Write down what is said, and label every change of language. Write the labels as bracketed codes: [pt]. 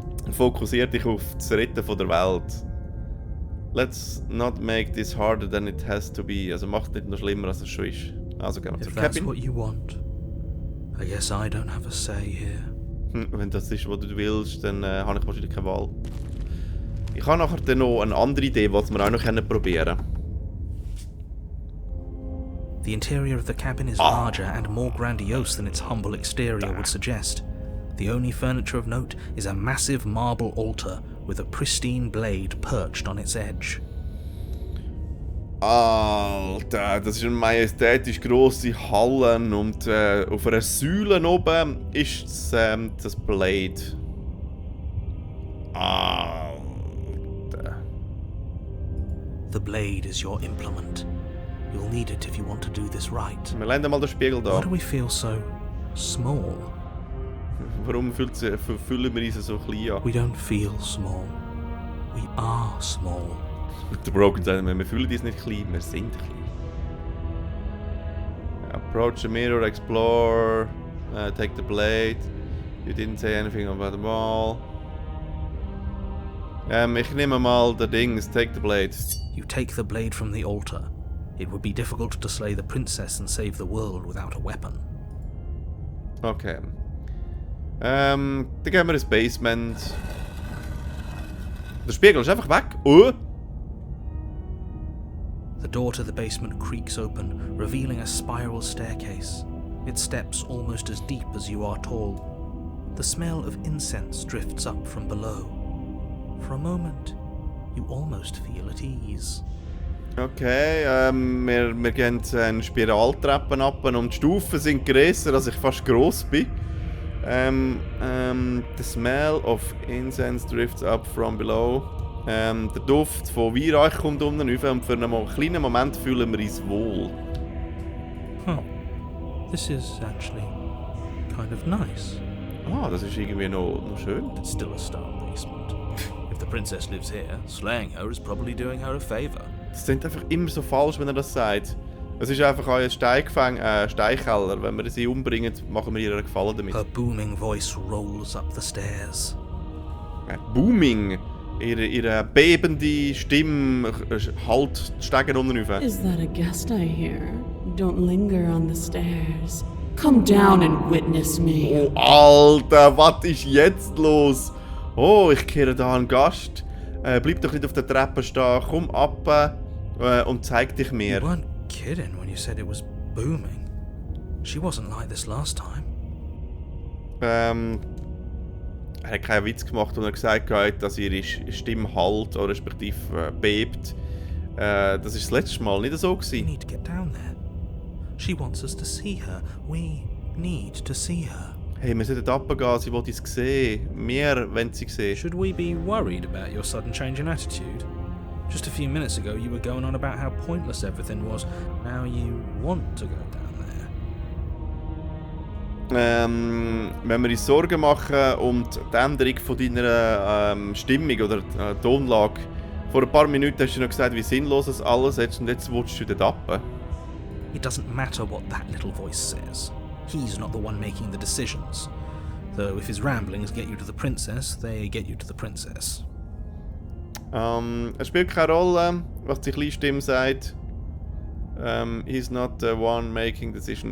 [de] Fokussiert dich auf das Retten von der Welt. [en] Let's not make this harder than it has to be. [de] Also macht nicht noch schlimmer, als es schon ist. Also gehen wir [en] If [de] zur [en] that's Cabin. what you want, I guess I don't have a say here. [de] Wenn das ist, was du willst, dann habe ich wahrscheinlich keine Wahl. Ich habe nachher dann noch eine andere Idee, was wir auch noch probieren können. [en] The interior of the cabin is larger and more grandiose than its humble exterior would suggest. The only furniture of note is a massive marble altar with a pristine blade perched on its edge. [de] Alter, das ist eine majestätisch grosse Halle und auf einer Säule oben ist das Blade. Alter. [en] The blade is your implement. You'll need it if you want to do this right. [de] Wir legen mal den Spiegel da. [en] Why do we feel so small? [de] Warum fühlen wir uns so klein an? [en] We don't feel small. We are small. [de] Der Broken sagt, wir fühlen uns nicht klein, wir sind klein. [en] Approach the mirror, explore, take the blade. You didn't say anything about the ball. [de] Ich nehme mal das Ding, [en] take the blade. You take the blade from the altar. It would be difficult to slay the princess and save the world without a weapon. Okay. Dann gehen wir ins Basement. Der Spiegel ist einfach weg. Oh! The door to the basement creaks open, revealing a spiral staircase. Its steps almost as deep as you are tall. The smell of incense drifts up from below. For a moment, you almost feel at ease. [de] Okay, wir gehen eine Spiraltreppen ab und die Stufen sind grösser, als ich fast gross bin. [en] The smell of incense drifts up from below. [de] Der Duft von Weihrauch kommt unten rauf und für einen kleinen Moment fühlen wir uns wohl. Huh. [en] This is actually kind of nice. [de] Das ist irgendwie noch schön. [en] It's still a stone basement. If the princess lives here, slaying her is probably doing her a favor. [de] Das klingt einfach immer so falsch, wenn er das sagt. Es ist einfach ein Steinkeller. Wenn wir sie umbringen, machen wir ihr einen Gefallen damit. [en] Her booming voice rolls up the stairs. Booming! [de] Ihre bebende Stimme halt die Stege unten rauf. [en] Is that a guest I hear? Don't linger on the stairs. Come down and witness me. [de] Oh, Alter, was ist jetzt los? Oh, ich kehre da einen Gast. Bleib doch nicht auf der Treppe stehen. Komm ab und zeig dich mir. [en] You weren't kidding when you said it was booming. She wasn't like this last time. [de] Er hat keinen Witz gemacht, und er gesagt hat, dass ihre Stimme halt oder respektive bebt. Das ist das letzte Mal nicht so [en] We [de] gewesen. [en] need to get down there. She wants us to see her. We need to see her. [de] Hey, wir sollten runtergehen, sie will uns sehen. Wir wollen sie sehen. [en] Should we be worried about your sudden change in attitude? Just a few minutes ago you were going on about how pointless everything was. Now you want to go down there. [de] Wenn wir uns Sorgen machen um die Änderung von deiner Stimmung oder Tonlage. Vor ein paar Minuten hast du noch gesagt, wie sinnlos das alles ist, und jetzt willst du dort runter. [en] It doesn't matter what that little voice says. He's not the one making the decisions. Though if his ramblings get you to the princess, they get you to the princess. [de] Es spielt keine Rolle, was die kleine Stimme sagt. [en] He's not the one making the decision.